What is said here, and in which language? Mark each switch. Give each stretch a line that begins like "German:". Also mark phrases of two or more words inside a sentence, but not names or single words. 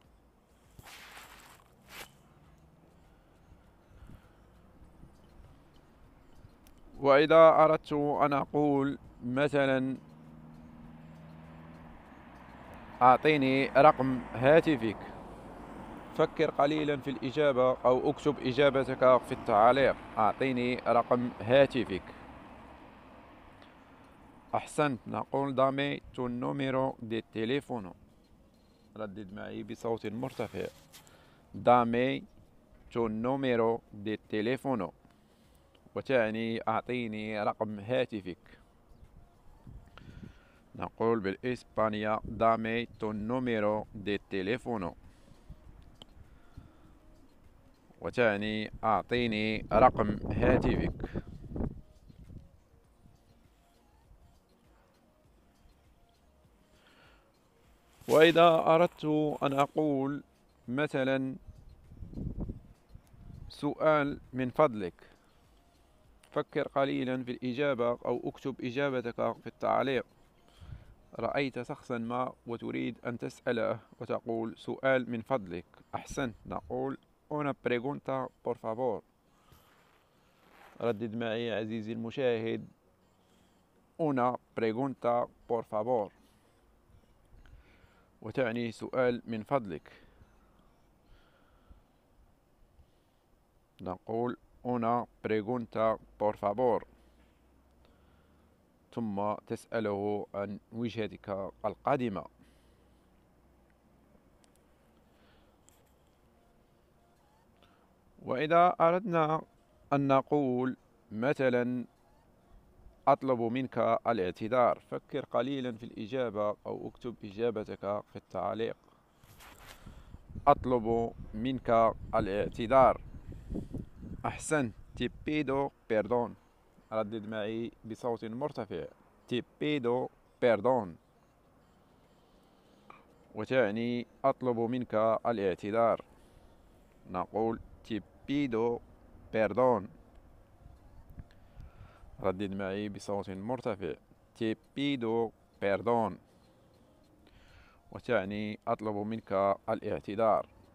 Arabic: وإذا أردت أن أقول مثلا أعطيني رقم هاتفك، فكر قليلا في الإجابة أو اكتب إجابتك في التعاليق. أعطيني رقم هاتفك. أحسنت، نقول
Spanish: dame tu número de teléfono.
Arabic: ردد معي بصوت مرتفع:
Spanish: dame tu número de teléfono,
Arabic: وتعني أعطيني رقم هاتفك. نقول بالإسبانية
Spanish: dame tu número de teléfono,
Arabic: وتعني أعطيني رقم هاتفك. وإذا أردت أن أقول مثلا سؤال من فضلك، فكر قليلا في الإجابة أو اكتب إجابتك في التعليق. رأيت شخصا ما وتريد أن تسأله وتقول سؤال من فضلك. أحسنت، نقول
Spanish: una pregunta por favor.
Arabic: ردد معي عزيزي المشاهد:
Spanish: una pregunta por favor،
Arabic: وتعني سؤال من فضلك.
Spanish: نقول una pregunta por favor،
Arabic: ثم تسأله عن وجهتك القادمة. وإذا أردنا أن نقول مثلا أطلب منك الاعتذار، فكر قليلا في الإجابة أو اكتب إجابتك في التعليق. أطلب منك الاعتذار. أحسنت،
Spanish: te pido perdón.
Arabic: ردد معي بصوت مرتفع:
Spanish: te pido perdón،
Arabic: وتعني أطلب منك الاعتذار. نقول
Spanish: te pido perdón.
Arabic: ردد معي بصوت مرتفع.
Spanish: te pido perdón,
Arabic: وتعني أطلب منك الاعتذار.